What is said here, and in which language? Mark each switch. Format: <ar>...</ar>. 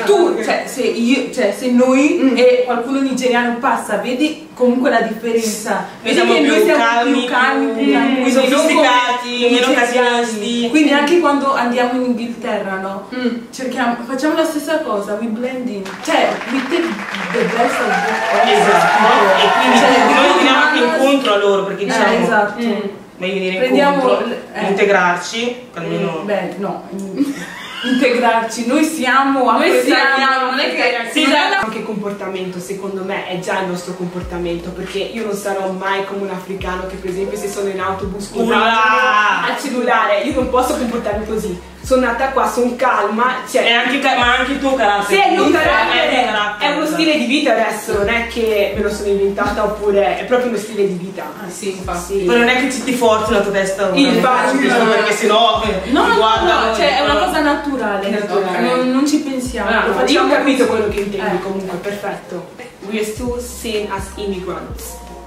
<it>tu, se noi e qualcuno nigeriano passa, vedi comunque la differenza. Vedi che noi siamo più calmi, più sofisticati, meno casinisti. Quindi anche quando andiamo in Inghilterra, no? Facciamo la stessa cosa,</it> <en>we blend in. Cioè, we take the best of both.</en> <it>Esatto. E quindi noi veniamo anche incontro a loro, perché diciamo... Esatto. Meglio venire incontro, integrarci, almeno... Beh, no, integrarci, noi siamo, non è che... Sì, anche comportamento, secondo me, è già il nostro comportamento, perché io non sarò mai come un africano che per esempio se sono in autobus con al cellulare, io non posso comportarmi così. Sono nata qua, sono calma, cioè... ma anche il tuo carattere. Sì, è il mio carattere, è uno stile di vita adesso, non è che me lo sono inventata oppure è proprio uno stile di vita. Sì, infatti. Poi non è che ci ti forzi la tua testa perché sennò no, cioè è una cosa naturale. Non ci pensiamo. Io ho capito quello che intendi comunque, perfetto.</it> <en>We are still seen as immigrants.</en>